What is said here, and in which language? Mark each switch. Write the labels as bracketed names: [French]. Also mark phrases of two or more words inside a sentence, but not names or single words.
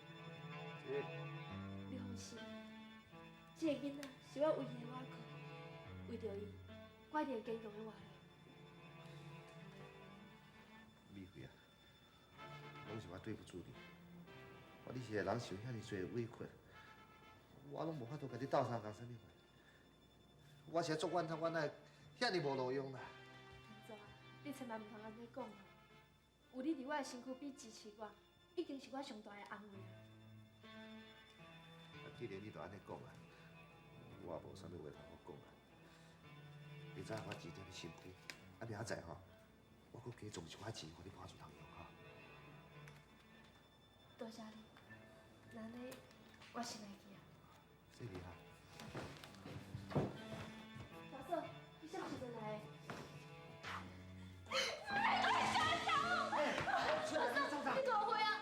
[Min Nan Chinese] 你放心，这个囡仔是我唯一的依靠，为着伊，我一定会坚强的活下来。美惠啊，拢是我对不住你，我你是个人受遐尼侪委屈，我拢无法度甲你斗相共啥物货。我是做怨叹，我哪会遐尼无路用啦？你千万唔通安尼讲哦。有你伫我的身躯边支持我，已经是我上大的安慰啊。既然你都安尼讲啊，我也无啥物话通好讲啊。明仔我钱在你身边，啊明仔载吼，我搁加种一寡钱，互你搬厝通用哈。多谢你，那呢，我先来去啊。谢你哈。大嫂，你什么时阵来的？你多会啊！